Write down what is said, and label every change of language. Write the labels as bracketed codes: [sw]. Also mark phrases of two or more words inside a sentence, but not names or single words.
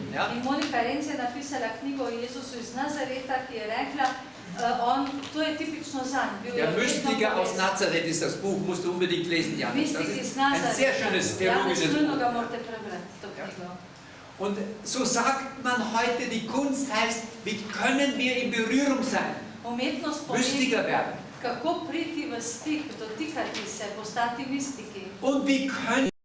[de] Ja? [sl] In Monika Renz je napisala knjigo o Jezusu iz Nazareta, ki je rekla, to je tipično zanj. Bil je [de] Der [sl] vedno [de] Mystiker aus [sl] povezan. [de] Nazareth ist das Buch, musst du unbedingt lesen, Janis. Das [sl] Mistik iz [de] ist ein sehr schönes [sl] Nazareta. Janis, [de] theologisches [sl] nujno [de] Buch. [sl] ga morate prebrati, to [de] Ja. [sl] knjigo. [de] Und so sagt man heute, die Kunst heißt, wie können wir in Berührung sein, [sl] Umetnost pomeni, [de] Mystiker werden. [sl] kako priti v stik, dotikati se, postati mistiki. [de] Und wie können